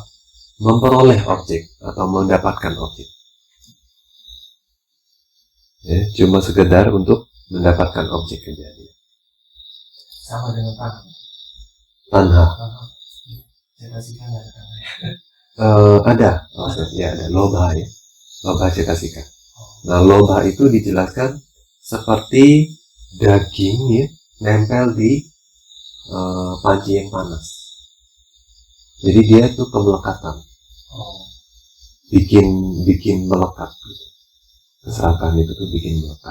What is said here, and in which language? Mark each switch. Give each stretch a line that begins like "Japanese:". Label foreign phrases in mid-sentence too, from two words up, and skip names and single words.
Indonesian: Memperoleh objek atau mendapatkan objek. Ya, cuma sekedar untuk mendapatkan objek aja. Sama dengan tanah. Tanha. Cetasika nggak ada tanah. Ada. Oh, ya ada. Lobha ya.
Pali: Lobha cetasika.
Indonesian: Nah, lobha itu dijelaskan seperti daging ya, nempel di panci yang panas. Jadi dia itu kemelekatan. Bikin melekat. Gitu. Keserakan itu tuh bikin melekat.